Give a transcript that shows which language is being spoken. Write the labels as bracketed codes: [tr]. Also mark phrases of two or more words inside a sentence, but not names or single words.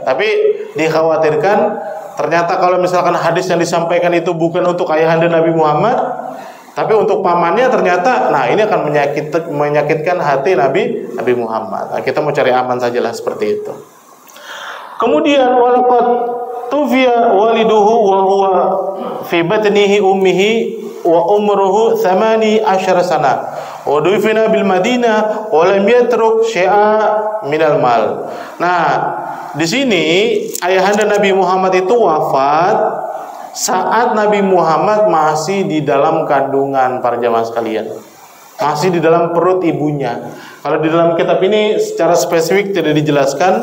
[id] Tapi dikhawatirkan ternyata kalau misalkan hadis yang disampaikan itu bukan untuk ayahanda Nabi Muhammad, tapi untuk pamannya, ternyata nah ini akan menyakitkan hati Nabi Muhammad. Nah, kita mau cari aman sajalah seperti itu. [ar] Kemudian ولقد توفي والده وهو في بطنه أمه وعمره 18 سنة ودفن بالمدينة ولم يترك شيئا من المال. [id] Nah, di sini ayahanda Nabi Muhammad itu wafat saat Nabi Muhammad masih di dalam kandungan, para jamaah sekalian. Masih di dalam perut ibunya. Kalau di dalam kitab ini secara spesifik tidak dijelaskan.